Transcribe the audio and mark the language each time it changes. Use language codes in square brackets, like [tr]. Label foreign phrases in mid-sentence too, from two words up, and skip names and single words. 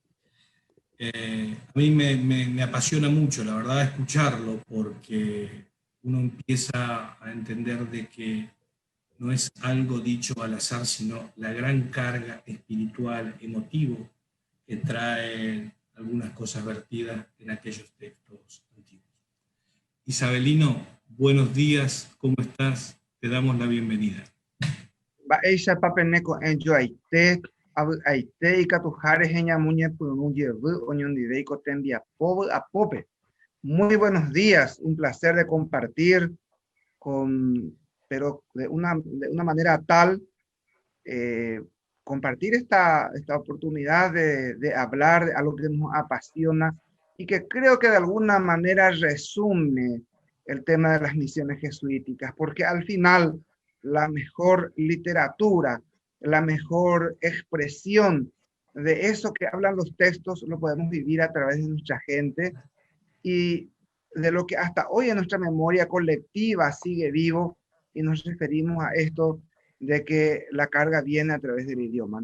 [es] A mí me apasiona mucho, la verdad, escucharlo, porque uno empieza a entender de que no es algo dicho al azar, sino la gran carga espiritual, emotivo, que traen algunas cosas vertidas en aquellos textos antiguos. Isabelino, buenos días, ¿cómo estás? Te damos la bienvenida. [gn] Mba'éicha papeneko enjoaite avy'aite ikatuháre heñamúñepyrũjevy oñondivéiko tembiapo vy'apópe. [es] Muy buenos días, un placer de compartir pero de una manera tal, compartir esta oportunidad de hablar de algo que nos apasiona y que creo que de alguna manera resume el tema de las misiones jesuíticas, porque al final la mejor literatura, la mejor expresión de eso que hablan los textos lo podemos vivir a través de nuestra gente y de lo que hasta hoy en nuestra memoria colectiva sigue vivo, y nos referimos a esto de que la carga viene a través del idioma.